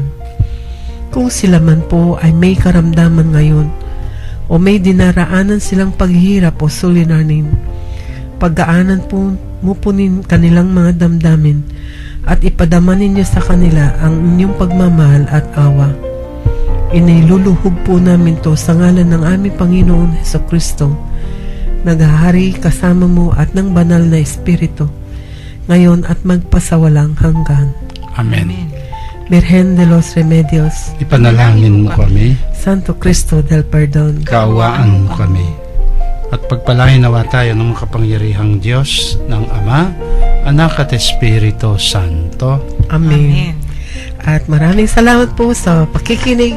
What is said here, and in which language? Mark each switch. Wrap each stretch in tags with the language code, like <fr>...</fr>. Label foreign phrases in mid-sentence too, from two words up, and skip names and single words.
<tl>Kung sila man po ay may karamdaman ngayon o may dinaraanan silang paghihirap o suliranin, pagdaanan po mo po kanilang mga damdamin at ipadama ninyo sa kanila ang inyong pagmamahal at awa. Iniluluhog po namin to sa ngalan ng aming Panginoon Hesukristo, naghahari kasama mo at ng banal na Espiritu, ngayon at magpasawalang hanggan. Amen. Virgen de los Remedios, Ipanalangin mo kami, Santo Cristo del Perdón, kaawaan mo kami. At pagpalain nawa tayo ng makapangyarihang Diyos, ng Ama, Anak at Espiritu Santo. Amen. At maraming salamat po sa pakikinig.</tl>